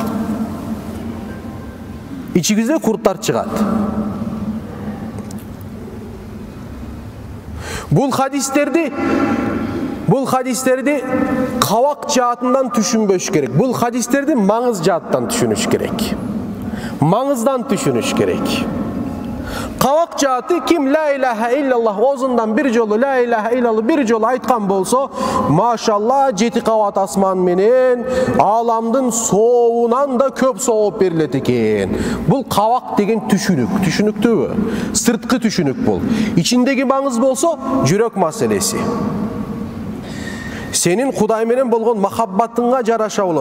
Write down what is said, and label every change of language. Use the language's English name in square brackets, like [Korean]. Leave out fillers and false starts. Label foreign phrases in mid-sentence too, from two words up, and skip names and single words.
[Kyrgyz] Бул хадистерди кабак жаатынан түшүнбөш керек. Бул хадистерди маңыз жааттан түшүнүш керек. Маңыздан түшүнүш керек. Кабак жааты ким [Arabic] لا إله إلا الله [Kyrgyz] озундан бир жолу [Arabic] لا إله إلا الله [Kyrgyz] бир жолу айткан болсо, машалла 7 кабат асман менен ааламдын соовунан да көп сооп берилет экен. Бул кабак деген түшүнүктүүбү? Сырткы түшүнүк бул. Ичиндеги маңыз болсо жүрөк маселеси. Сенин Кудай менен болгон махаббатыңга жараша болот.